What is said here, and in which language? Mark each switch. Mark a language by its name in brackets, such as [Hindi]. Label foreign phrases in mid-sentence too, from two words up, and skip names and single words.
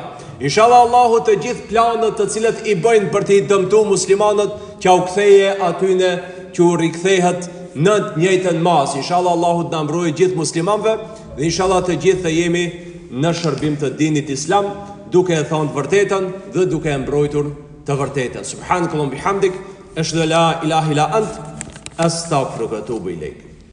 [Albanian] Inshallah Allahu të gjithë planet të cilët i bëjnë për t'i dëmtu muslimanët, që u ktheje atyne që u rikthehet në të njëjtën mas. Inshallah Allahu të na mbrojë gjithë muslimanëve dhe inshallah të gjithë të jemi në shërbim të dinit islam, duke e thënë të vërtetën dhe duke e mbrojtur të vërtetën. [Arabic] سبحانك اللهم وبحمدك أشهد أن لا إله إلا أنت أستغفرك وأتوب إليك.